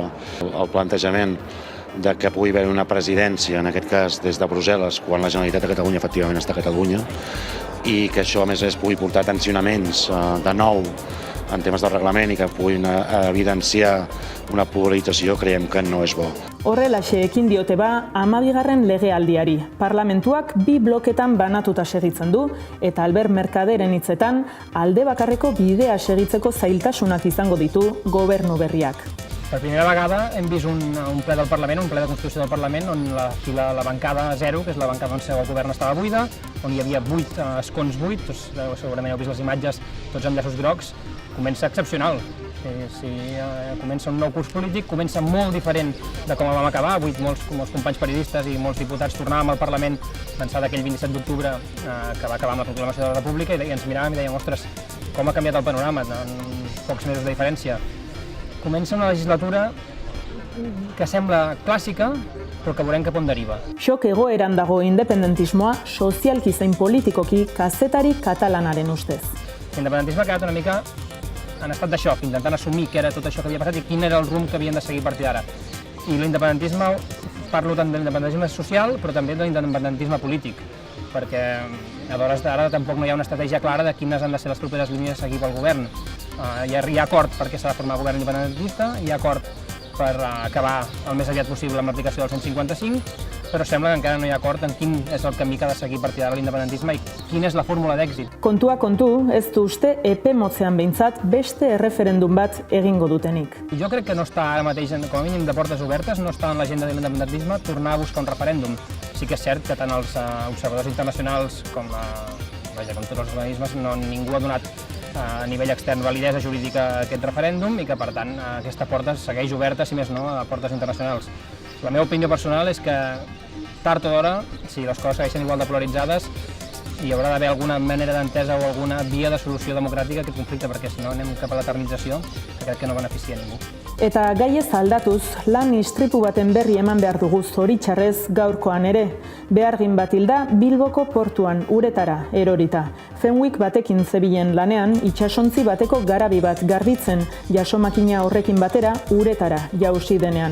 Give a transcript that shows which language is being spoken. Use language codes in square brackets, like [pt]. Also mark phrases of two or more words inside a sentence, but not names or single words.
[ca] El plantejament de que pugui haver una presidència, en aquest cas des de Brussel·les, quan la Generalitat de Catalunya efectivament està a Catalunya, i que això a més pugui portar tensionaments de nou en temes de reglament i que puguin evidenciar una polarització, creiem que no és bo. [eu] Horrelaxe ekin diote ba 12. legealdiari. Parlamentuak 2 bloketan banatuta segitzen du eta Albert Mercaderen hitzetan alde bakarreko bidea segitzeko zailtasunak izango ditu gobernu berriak. [ca] Per primera vegada hem vist un ple del Parlament, un ple de Constitució del Parlament, on la bancada 0, que és la bancada on el govern estava buida, on hi havia 8 escons buits, segurament heu vist les imatges, tots amb llaços grocs, comença excepcional. Comença un nou curs polític, comença molt diferent de com el vam acabar. Avui molts companys periodistes i molts diputats tornàvem al Parlament d'ençà d'aquell 27 d'octubre que va acabar amb la proclamació de la República i ens miràvem i dèiem, ostres, com ha canviat el panorama en pocs mesos de diferència. Comença una legislatura que sembla clàssica, però que veurem cap on deriva. [eu] Xok egoeran dago independentismoa sozialki zein politikoki kazetari katalanaren ustez. [ca] L'independentisme ha quedat una mica en estat de xoc, intentant assumir què era tot això que havia passat i quin era el rumb que havien de seguir a partir d'ara. I l'independentisme, parlo tant de l'independentisme social, però també de l'independentisme polític, perquè a l'hores d'ara tampoc no hi ha una estratègia clara de quines han de ser les properes línies a seguir pel govern. Hi ha acord perquè s'ha de formar govern independentista, hi ha acord per acabar el més aviat possible amb l'aplicació del 155, però sembla que encara no hi ha acord en quin és el camí que ha de seguir a partir d'ara l'independentisme i quina és la fórmula d'èxit. [eu] Kontua kontu, ez du uste epe motzean behintzat beste erreferendum bat egingo dutenik. [ca] Jo crec que no està ara mateix, com a mínim de portes obertes, no està en l'agenda de l'independentisme tornar a buscar un referèndum. Sí que és cert que tant els observadors internacionals com tots els organismes ningú ha donat a nivell extern validesa jurídica a aquest referèndum i que, per tant, aquesta porta segueix oberta, si més no, a portes internacionals. La meva opinió personal és que, tard o d'hora, si les coses segueixen igual de polaritzades, hi haurà d'haver alguna manera d'entesa o alguna via de solució democràtica a aquest conflicte, perquè si no anem cap a l'eternització, que crec que no beneficia a ningú. [eu] Eta gaiez aldatuz, lan istripu baten berri eman behar dugu zoritxarrez gaurkoan ere. Behargin bat hilda Bilboko portuan uretara erorita. Fenwick batekin zebilen lanean, itsasontzi bateko garabi bat garbitzen, jasomakina horrekin batera uretara jausi denean.